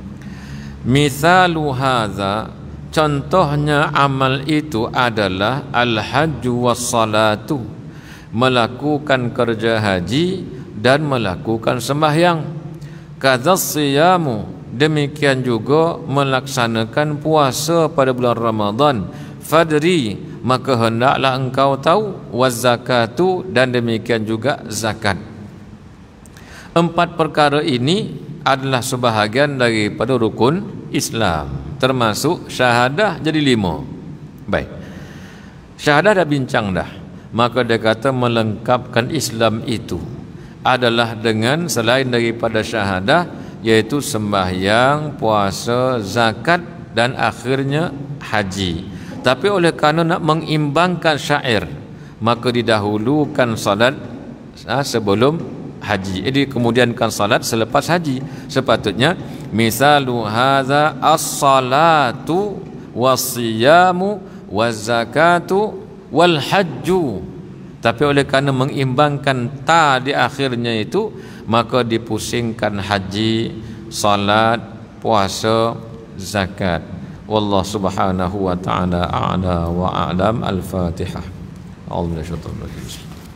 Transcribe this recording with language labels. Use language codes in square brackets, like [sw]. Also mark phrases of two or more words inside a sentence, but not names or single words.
[ar] Mithalu hadza, [ms] contohnya amal itu adalah [ar] al-hajju was-salatu, [ms] melakukan kerja haji dan melakukan sembahyang. [ar] Kadzas siyamu, [ms] demikian juga melaksanakan puasa pada bulan Ramadan. Fadri, maka hendaklah engkau tahu. [ar] Waz-zakatu, [ms] dan demikian juga zakat. 4 perkara ini adalah sebahagian daripada rukun Islam, termasuk syahadah jadi 5. Baik, syahadah dah bincang dah. Maka dia kata melengkapkan Islam itu adalah dengan selain daripada syahadah, yaitu sembahyang, puasa, zakat dan akhirnya haji. Tapi oleh kerana nak mengimbangkan syair, maka didahulukan salat sebelum haji. Jadi kemudiankan salat selepas haji. Sepatutnya [ar] misalu hadza as-salatu was-siyamu waz-zakatu wal hajju. [ms] Tapi oleh kerana mengimbangkan ta di akhirnya itu, maka dipusingkan haji, salat, puasa, zakat. [ar] Wallahu subhanahu wa ta'ala a'la wa a'lam. [ms] Al-Fatihah. [ar] A'udzu billahi minasyaitonir rajim.